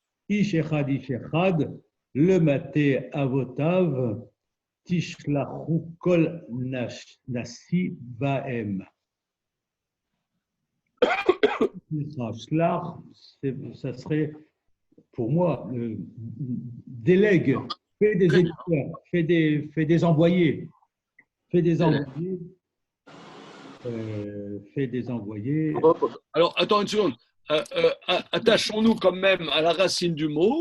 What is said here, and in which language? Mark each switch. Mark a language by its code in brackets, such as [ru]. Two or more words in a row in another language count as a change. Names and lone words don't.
[he] איש אחד, למטה אבותיו, תשלחו כל נשיא בהם. Shlach, [fr] ça serait pour moi, délègue, fais des éditeurs, fais des envoyés, fais des envoyés. Fait des envoyés. Alors, attends une seconde. Attachons-nous quand même à la racine du mot.